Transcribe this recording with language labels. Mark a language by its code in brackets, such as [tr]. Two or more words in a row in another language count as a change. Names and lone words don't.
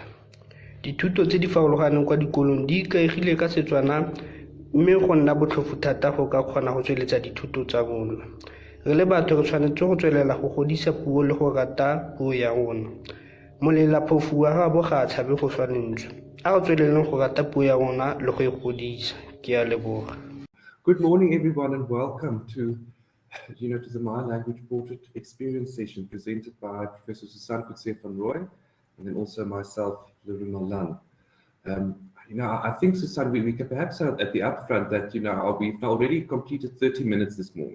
[tn] Dithuto tse di farologaneng kwa dikolong di ikaegile ka Setswana, mme go nna botlhofo thata go ka kgona go tsweletsa dithuto tsa rona. Re le batho re tshwanetse go tswelela go godisa puo le go rata puo ya rona. Molela phofu wa ga bo ga tshabe go swa lentswe. A go tsweleleng go rata puo ya rona le go e godisa. Ke a leboga. [en] Good morning, everyone, and welcome to the My Language Portrait Experience session presented by Professor Susan Kutse van Roy, and then also myself, Lorena Lan. I think, Susan, we can perhaps say at the upfront that, we've already completed 30 minutes this morning.